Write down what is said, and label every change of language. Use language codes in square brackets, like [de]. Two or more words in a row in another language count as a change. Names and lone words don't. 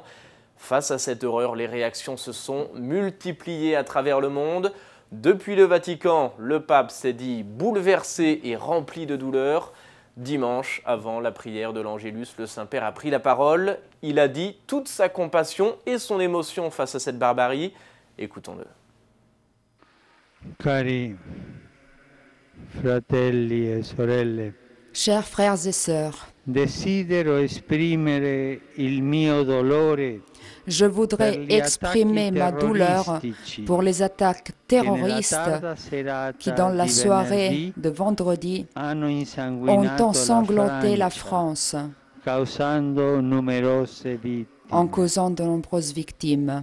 [fr] Face à cette horreur, les réactions se sont multipliées à travers le monde. Depuis le Vatican, le pape s'est dit bouleversé et rempli de douleur. Dimanche, avant la prière de l'Angélus, le Saint-Père a pris la parole. Il a dit toute sa compassion et son émotion face à cette barbarie. Écoutons-le. [it] Cari fratelli e sorelle, [fr] chers frères et sœurs, [it] desidero esprimere il mio dolore. [fr] Je voudrais exprimer ma douleur pour les attaques terroristes qui, dans la soirée de vendredi, ont ensanglanté la France en causant de nombreuses victimes.